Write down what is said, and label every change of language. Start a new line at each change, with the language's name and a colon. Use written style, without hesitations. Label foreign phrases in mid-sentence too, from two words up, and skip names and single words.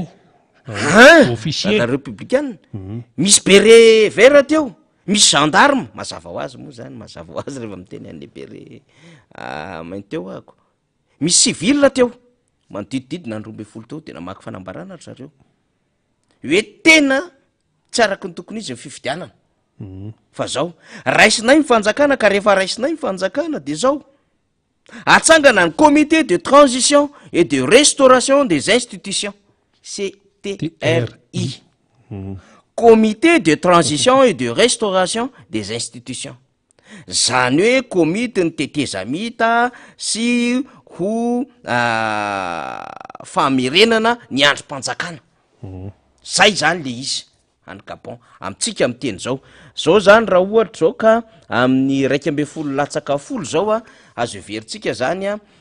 French: officier républicaine
Malagasy: misy
French: beret vert
Malagasy: teo misy gendarme mazava ho azy moa zany mazava ho azy rehefa miteny an'le beret mainty teo ako misy civil teo manodidididina andro 12 teo de namaky fanambarana ry zareo hoe tena tsy araky ny tokony izy ny fifidianana fa zao raisinay ny fanjakana ka rehefa raisinay ny fanjakana de zao atsangana ny
French: comité de transition et de restauration des institutions
Malagasy: CTRI
French: comité de transition et de restauration des institutions
Malagasy: zany hoe komity ny tetezamita sy ho famerenana ny androm-panjakana zay zany le izy any Gabon amitsika miteny zao zany raha ohatra zao ka amin'ny 1.10 latsaka folo zao azo veritsika zany